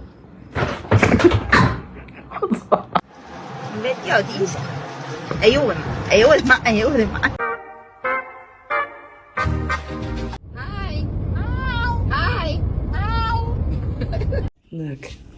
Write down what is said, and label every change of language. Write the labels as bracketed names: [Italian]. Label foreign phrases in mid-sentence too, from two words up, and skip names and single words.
[Spanish] Metió, dice. Ayúdame. [Chinese] 哎呦我的妈！哎呦我的妈 ！Look.